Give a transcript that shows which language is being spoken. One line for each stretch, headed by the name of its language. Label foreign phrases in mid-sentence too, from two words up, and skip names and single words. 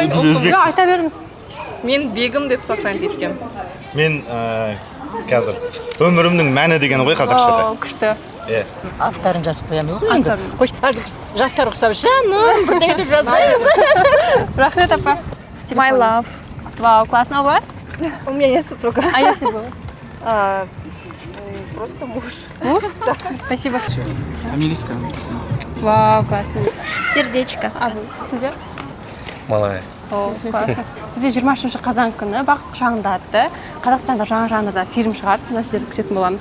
Kazakh: Жоқ, айта беріңіз. Мен бегім деп
Russian: сохранить еткем.
Kazakh: Мен қазір өмірімнің мәні деген ғой қазақшада. Күшті. Иә. Аттарын жазып қоямыз ғой енді. Аттарын. Қош, жастар ұқсап, жаным, бірдеңе деп жазбаймыз. Рахмет, апа.
English: My love.
Russian: Вау, классно у вас? У меня нет супруга. А если бы? Просто муж. Муж? Спасибо. Английская написано. Вау, классно. Сердечко. А вы?
Kazakh: Сізде? Малай.
Russian: О, классно.
Kazakh: Бізде 23 қазан күні бақыт құшағында атты Қазақстанда жаңа жанрда фильм шығады. Сонда сіздерді күтетін боламыз.